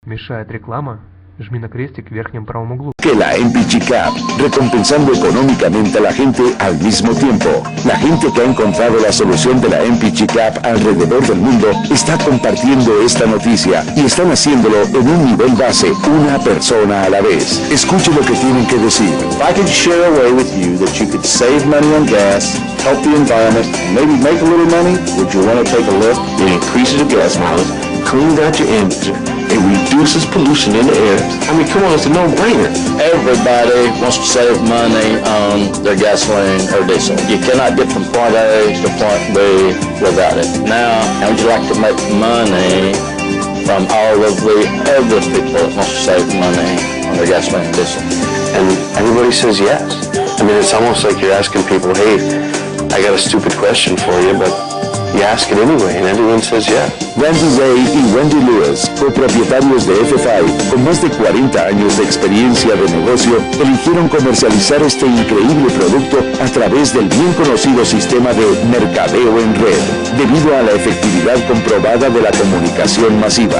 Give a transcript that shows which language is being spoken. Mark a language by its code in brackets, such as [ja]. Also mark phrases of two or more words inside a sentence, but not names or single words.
[ru] Мешает реклама? Жми на крестик в верхнем правом углу. [es] Que la MPG Cup, recompensando económicamente a la gente al mismo tiempo. La gente que ha encontrado la solución de la MPG Cup alrededor del mundo está compartiendo esta noticia y están haciéndolo en un nivel base, una persona a la vez. Escuche lo que tienen que decir. [en] If I could share a way with you that you could save money on gas, help the environment, and maybe make a little money, would you want to take a look? It increases your gas mileage, cleans out your engine, it reduces pollution in the air. I mean, come on, it's a no-brainer. Everybody wants to save money on their gasoline or diesel. You cannot get from point A to point B without it. Now, how would you like to make money from all of the other people that want to save money on their gasoline and diesel? And everybody says yes. I mean, it's almost like you're asking people, hey, I got a stupid question for you, but you ask it anyway, and everyone says yes. [es] Randy Ray y Wendy Lewis, copropietarios de FFI, con más de 40 años de experiencia de negocio, eligieron comercializar este increíble producto a través del bien conocido sistema de mercadeo en red, debido a la efectividad comprobada de la comunicación masiva.